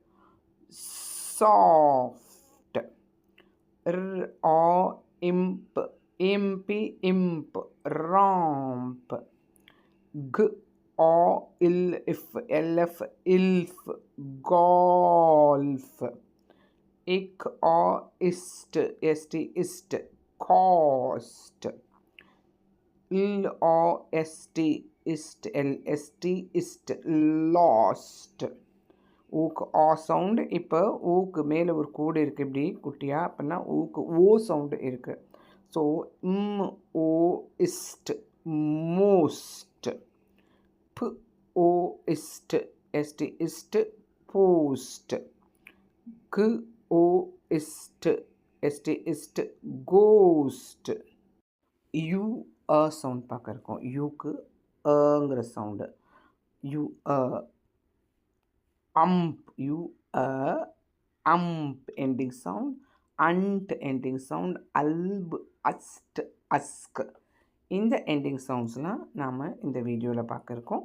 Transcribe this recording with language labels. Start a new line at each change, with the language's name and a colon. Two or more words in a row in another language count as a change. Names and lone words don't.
English: soft, or, imp, imp, romp, g, or, if, lf, ilf, golf, ik, or, ist, ist, cost, l, or, st, ist, ist, lost.
Tamil: ஊக்கு ஆ சவுண்டு. இப்போ ஊக்கு மேலே ஒரு கோடு இருக்குது இப்படி குட்டியாக, அப்படின்னா ஊக்கு ஓ சவுண்டு இருக்குது.
English: so O, ist, most. P, O, ist, ist, post. G, O, ist, ist, ghost. U,
Tamil: சவுண்ட் பார்க்க இருக்கோம். யூக்கு ங்கிற சவுண்டு.
English: U, amp, U, amp ending sound. and ending sound. alp, ast, ask.
Tamil: இந்த
English: ending sounds-lām
Tamil: நாம் இந்த வீடியோவில் பார்க்க இருக்கோம்.